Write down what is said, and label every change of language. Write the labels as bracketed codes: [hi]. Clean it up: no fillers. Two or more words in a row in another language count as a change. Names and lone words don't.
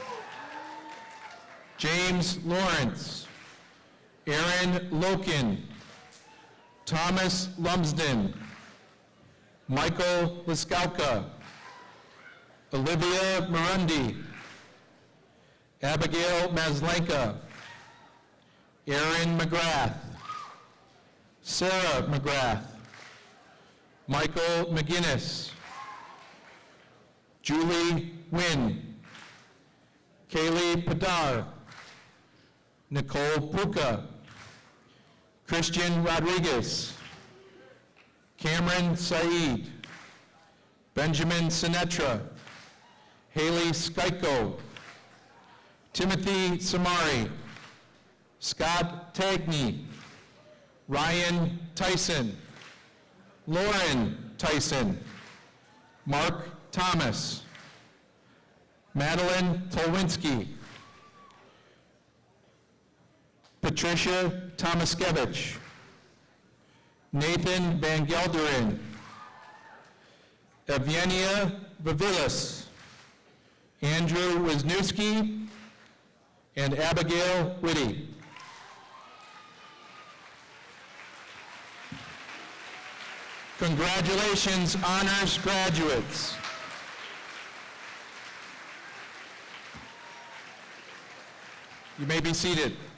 [en] James Lawrence, Aaron Loken, Thomas Lumsden, Michael Liskauka, Olivia Marundi, Abigail Maslanka, Aaron McGrath, Sarah McGrath, Michael McGinnis, Julie Wynn, Kaylee Padar, Nicole Puka, Christian Rodriguez, Cameron Saeed, Benjamin Sinetra, Haley Skyko, Timothy Samari, Scott Tagney, Ryan Tyson, Lauren Tyson, Mark Thomas, Madeline Tolwinski, Patricia Tomaskevich, Nathan Van Gelderen, Evgenia Vavilis, Andrew Wisniewski, and Abigail Whitty. Congratulations, honors graduates. You may be seated.